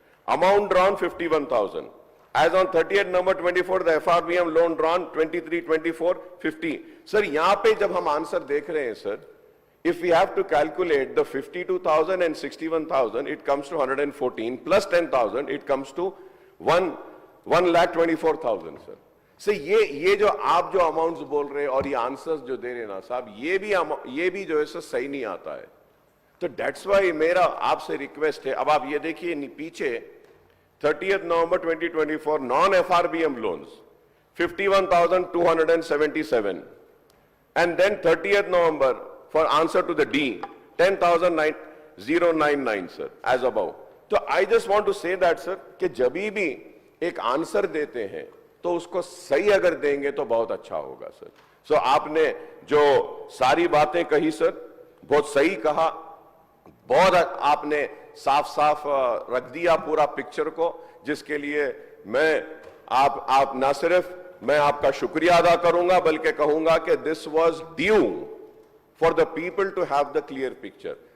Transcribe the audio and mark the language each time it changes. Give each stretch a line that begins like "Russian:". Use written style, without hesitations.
English: Amount drawn 51,000. As on 30th November 24, the FRBM loan drawn 23-24, 50. Sir,
Hindi: यहाँ पे जब हम आंसर देख रहे हैं,
English: sir, if we have to calculate the 52,000 and 61,000, it comes to 114 plus 10,000, it comes to 1,24,000, sir.
Hindi: So ये जो आप जो amounts बोल रहे हैं और ये answers जो दे रहे हैं ना साहब, ये भी जो है सर सही नहीं आता है. तो
English: that's why
Hindi: मेरा आपसे request है. अब आप ये देखिए पीछे
English: 30th November 2024 non-FRBM loans 51,277, and then 30th November for answer to the D 10,099, sir, as above. So I just want to say that, sir,
Hindi: कि जब भी एक आंसर देते हैं तो उसको सही अगर देंगे तो बहुत अच्छा होगा, सर. सो आपने जो सारी बातें कही, सर, बहुत सही कहा, बहुत आपने साफ रख दिया पूरा पिक्चर को, जिसके लिए मैं आप ना सिर्फ मैं आपका शुक्रिया अदा करूंगा बल्कि कहूंगा कि
English: This was due for the people to have the clear picture.